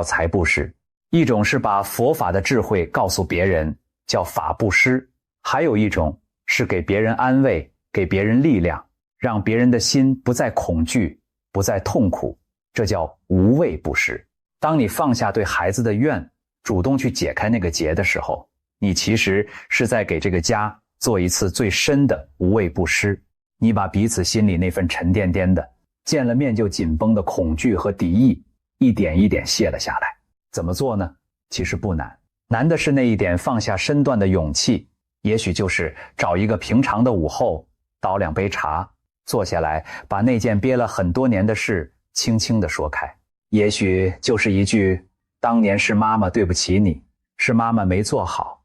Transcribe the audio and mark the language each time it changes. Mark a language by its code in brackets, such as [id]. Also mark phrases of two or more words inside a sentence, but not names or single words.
[zh] 財布施；一種是把佛法的智慧告訴別人，叫法布施；還有一種是給別人安慰，給別人力量，讓別人的心不再恐懼，不再痛苦，這叫無畏布施。當你放下對孩子的怨，主動去解開那個結的時候， 你其實是在給這個家做一次最深的無畏布施。你把彼此心裡那份沉甸甸的、見了面就緊繃的恐懼和敵意，一點一點卸了下來。怎麼做呢？其實不難，難的是那一點放下身段的勇氣。也許就是找一個平常的午後，倒2杯茶，坐下來，把那件憋了很多年的事輕輕地說開。也許就是一句“當年是媽媽對不起你，是媽媽沒做好”。